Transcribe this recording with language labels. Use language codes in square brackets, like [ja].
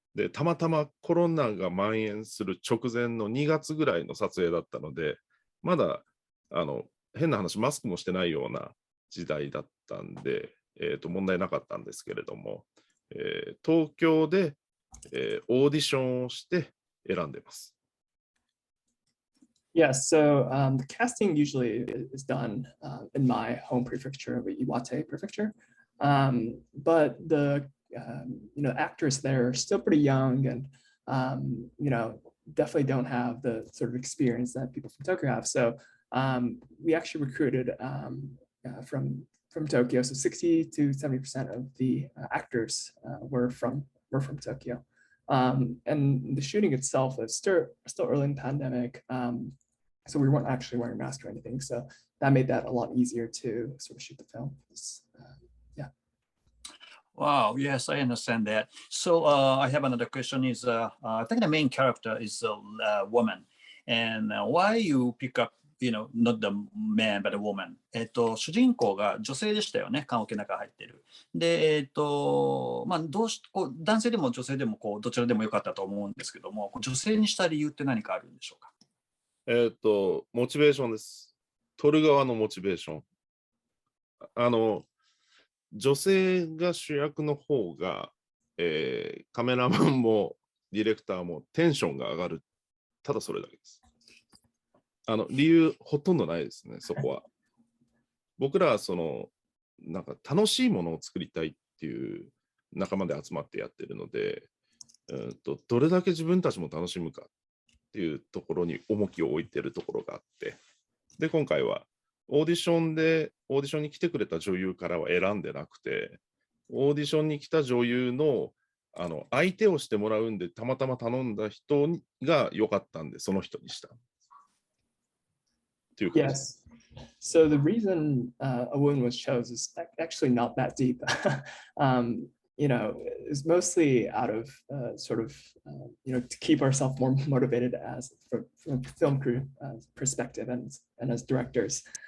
[ja] でたまたまコロナが蔓延する直前の2月ぐらいの撮影だったので、まだ変な話マスクもしてないような時代だったんで、問題なかったんですけれども、東京で、オーディションをして選んでます。 [en] Yeah, so the casting usually is done in my home prefecture, Iwate Prefecture, but the actors there are still pretty young and definitely don't have the sort of experience that people from Tokyo have. So we actually recruited from Tokyo, so 60 to 70% of the actors were from Tokyo, and the shooting itself is still early in the pandemic, so we weren't actually wearing masks or anything, so that made that a lot easier to sort of shoot the film. Yeah. Wow. Yes, I understand that. So I have another question. I think the main character is a woman, and why you pick up not the man, but a woman. [ja] 主人公が女性でしたよね、棺桶の中入ってる。で、男性でも女性でもどちらでもよかったと思うんですけども、女性にした理由って何かあるんでしょうか？モチベーションです。撮る側のモチベーション。女性が主役の方が、カメラマンもディレクターもテンションが上がる。ただそれだけです。理由ほとんどないですね、そこは。僕らはなんか楽しいものを作りたいっていう仲間で集まってやってるので、どれだけ自分たちも楽しむかっていうところに重きを置いてるところがあって、で、今回はオーディションに来てくれた女優からは選んでなくて、オーディションに来た女優の相手をしてもらうんで、たまたま頼んだ人が良かったんで、その人にした。っていう感じ。 [en] Yes. So the reason a woman was chosen is actually not that deep. You know, is mostly out of sort of, you know, to keep ourselves more motivated as from a film crew perspective and as directors.